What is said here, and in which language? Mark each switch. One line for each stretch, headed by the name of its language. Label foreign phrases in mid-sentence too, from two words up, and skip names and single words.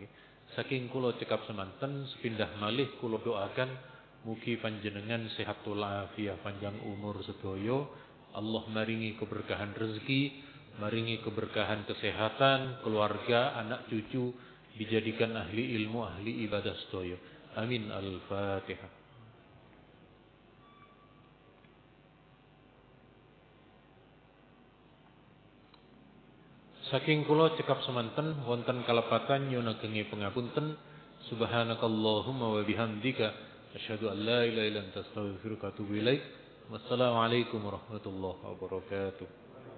Javanese: Saking kula cekap semanten sepindah malih kula doakan mugi panjenengan sehat walafiat panjang umur sedoyo, Allah maringi keberkahan rezeki, maringi keberkahan kesehatan, keluarga, anak cucu dijadikan ahli ilmu, ahli ibadah sedoyo. Amin. Al-Fatihah. Saking kula cekap semanten wonten kalepatan nyuwun ageng pangapunten.
Arabic: سبحانك اللهم وبحمدك أشهد أن لا إله إلا أنت أستغفرك وأتوب إليك. والسلام عليكم ورحمة الله وبركاته.